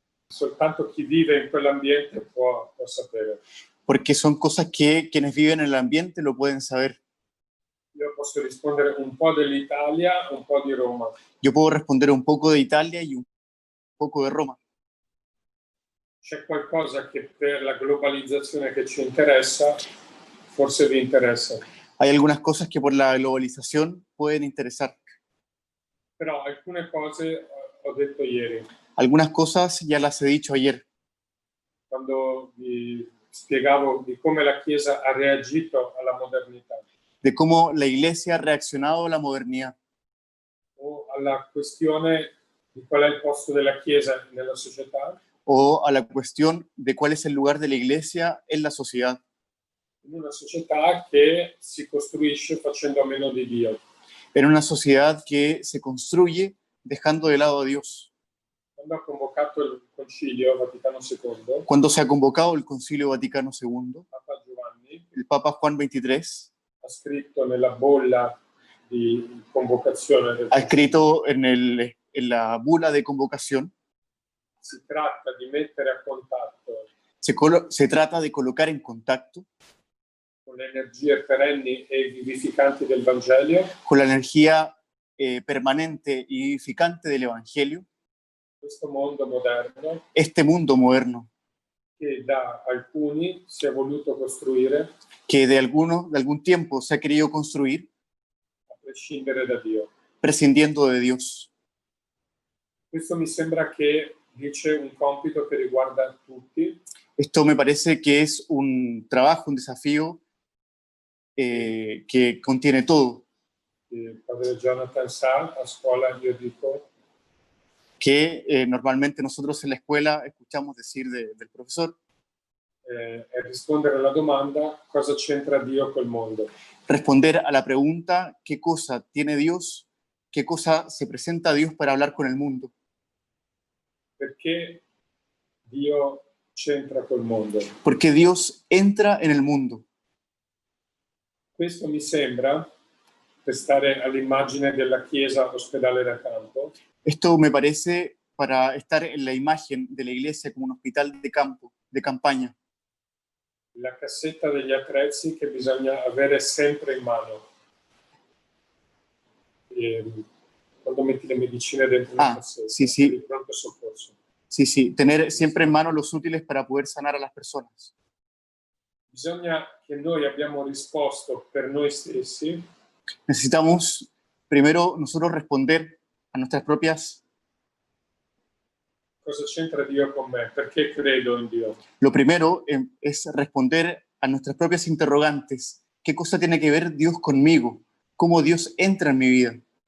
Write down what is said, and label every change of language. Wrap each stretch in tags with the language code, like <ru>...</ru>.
<it>Soltanto chi vive in quell'ambiente può sapere.</it> <es>Porque son cosas que quienes viven en el ambiente lo pueden saber.</es> <it>Io posso rispondere un po' dell'Italia, un po' di Roma.</it> <es>Yo puedo responder un poco de Italia y un poco de Roma.</es> <it>C'è qualcosa che per la globalizzazione che ci interessa, forse vi interessa.</it> <es>Hay algunas cosas que por la globalización pueden interesar.</es> <it>Però alcune cose ho detto ieri.</it> <es>Algunas cosas ya las he dicho ayer,</es> <it>Quando vi spiegavo di come la Chiesa ha reagito alla modernità</it> <es>de cómo la Iglesia ha reaccionado a la modernidad</es> <it>o alla questione di qual è il posto della Chiesa nella società,</it> <es>o a la cuestión de cuál es el lugar de la Iglesia en la sociedad,</es> <it>in una società che si costruisce facendo a meno di Dio.</it> <es>en una sociedad que se construye dejando de lado a Dios.</es> <it>Quando ha convocato il Concilio Vaticano II,</it> <es>Cuando se ha convocado el Concilio Vaticano II,</es> <it>Papa Giovanni</it> <es>el Papa Juan XXIII</es> <it>ha scritto nella bolla di convocazione del</it> <es>ha escrito en la bula de convocación,</es> <it>si tratta di mettere a contatto</it> <es>se trata de colocar en contacto</es> <it>con le energie perenni e vivificanti del Vangelo</it> <es>con la energía permanente y vivificante del Evangelio,</es> <it>questo mondo moderno</it> <es>este mundo moderno</es> <it>che da alcuni si è voluto costruire</it> <es>que de algún tiempo se ha querido construir</es> <it>a prescindere da Dio.</it> <es>prescindiendo de Dios.</es> <it>Questo mi sembra che dice un compito che riguarda tutti,</it> <es>Esto me parece que es un trabajo, un desafío que contiene todo,</es> <it>il padre Jonathan sa, a scuola io dico</it> <es>que normalmente nosotros en la escuela escuchamos decir del profesor,</es> <it>è rispondere alla domanda cosa c'entra Dio col mondo.</it> <es>Responder a la pregunta, ¿qué cosa tiene Dios? ¿Qué cosa se presenta a Dios para hablar con el mundo?</es> <it>Perché Dio c'entra col mondo?</it> <es>Porque Dios entra en el mundo.</es> <it>Questo mi sembra, per stare all'immagine della chiesa ospedale da campo,</it> <es>Esto me parece para estar en la imagen de la iglesia como un hospital de campo, de campaña.</es> <it>la cassetta degli attrezzi che bisogna avere sempre in mano. Quando metti le medicine dentro la cassetta, sì, sì. di pronto soccorso.</it> <es>Sí, sí, tener siempre en mano los útiles para poder sanar a las personas.</es> <it>Bisogna che noi abbiamo risposto per noi stessi.</it> <es>Necesitamos primero nosotros responder a nuestras propias.</es> <it>Cosa c'entra Dio con me? Perché credo in Dio?</it> <es>Lo primero es responder a nuestras propias interrogantes. ¿Qué cosa tiene que ver Dios conmigo? ¿Cómo Dios entra en mi vida?</es>